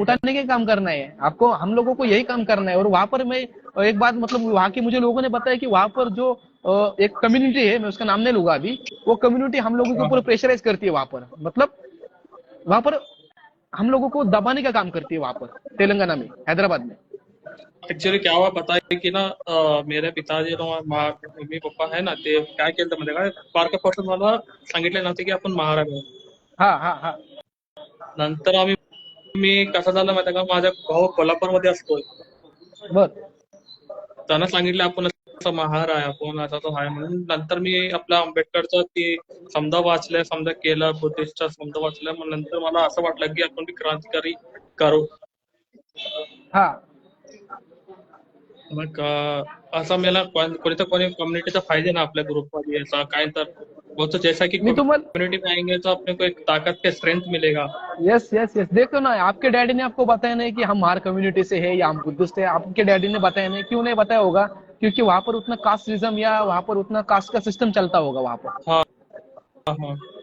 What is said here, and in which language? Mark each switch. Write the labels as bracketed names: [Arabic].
[Hindi] उठाने के काम करना है आपको, हम लोगों को यही काम करना है। और वहां पर मैं एक बात, मतलब वहां के मुझे लोगों ने बताया कि वहां पर जो एक कम्युनिटी है, मैं उसका नाम नहीं लूंगा अभी, वो कम्युनिटी हम लोगों के हाँ ऊपर हाँ। प्रेशराइज करती है वहां पर, मतलब वहां पर हम लोगों को दबाने का काम करती है वहां पर, तेलंगाना में, हैदराबाद में। ऍक्च्युली क्या हुआ पता है की ना, [Marathi] मेरे पिताजी मम्मी पप्पा आहे ना, ते काय केलं माहिती का, बारक्यापासून मला सांगितले नव्हते की आपण महाराज आहोत. हाँ हाँ हाँ, नंतर मी कसं झालं माहिती का, माझा भाऊ कोल्हापूरमध्ये असतोय, बर, त्यांना सांगितलं आपण असं महार आहे, आपण असा तो आहे म्हणून. नंतर मी आपला आंबेडकरचं ते समजा वाचलंय, समजा केलं, बुद्धिस्टचा समजा वाचलंय, मग नंतर मला असं वाटलं की आपण बी क्रांतिकारी करू. हाँ मग असं मला कोणी तर कोणी कम्युनिटीचा पाहिजे ना आपल्या ग्रुपमध्ये, [Hindi] ऐसा काय तर वो तो जैसा कि [Marathi] मी तुम्हाला, [Hindi] कम्युनिटी में आएंगे तो अपने को एक ताकत के स्ट्रेंथ मिलेगा. यस यस यस, देखो ना, आपके डैडी ने आपको बताया नहीं कि हम हमार कम्युनिटी से है या हम बुद्धिस्ट है, आपके डैडी ने बताया नहीं, क्यों नहीं बताया होगा? क्योंकि वहां पर उतना कास्टिज्म या वहां पर उतना कास्ट का सिस्टम चलता होगा वहां पर, हाँ हाँ हाँ.